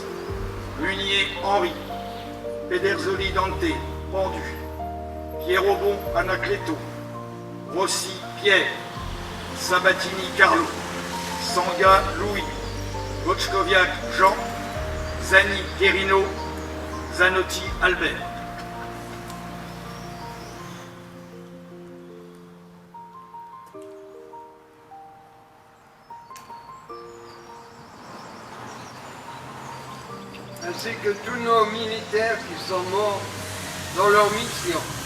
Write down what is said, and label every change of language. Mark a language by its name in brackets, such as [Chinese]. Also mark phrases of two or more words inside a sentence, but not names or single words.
[French] Munier Henri. Pedersoli Dante. Pendu. Pierrobon Anacleto. Rossi Pierre. Sabatini Carlo. Sanga Louis. Bochkoviak Jean. Zani Guerino. Zanotti Albert. Ainsi que tous nos militaires qui sont morts dans leur mission.